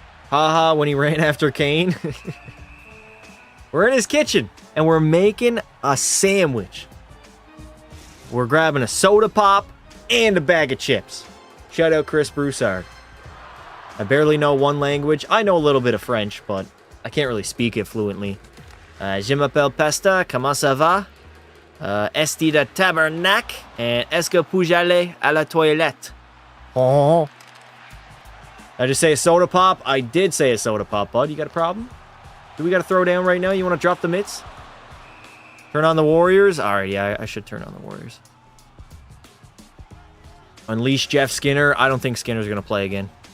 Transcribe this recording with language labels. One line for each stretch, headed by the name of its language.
English: Haha, when he ran after Kane. We're in his kitchen, and we're making a sandwich. We're grabbing a soda pop and a bag of chips. Shout out Chris Broussard. I barely know 1 language. I know a little bit of French, but I can't really speak it fluently.
French: Je m'appelle Pasta, comment ça va? Esti de tabernac, and est-ce que puis aller à la toilette?
English: Oh. Did I just say a soda pop? I did say a soda pop, bud. You got a problem? Do we got to throw down right now? You want to drop the mitts? Turn on the Warriors? Alright, yeah, I should turn on the Warriors. Unleash Jeff Skinner. I don't think Skinner's going to play again.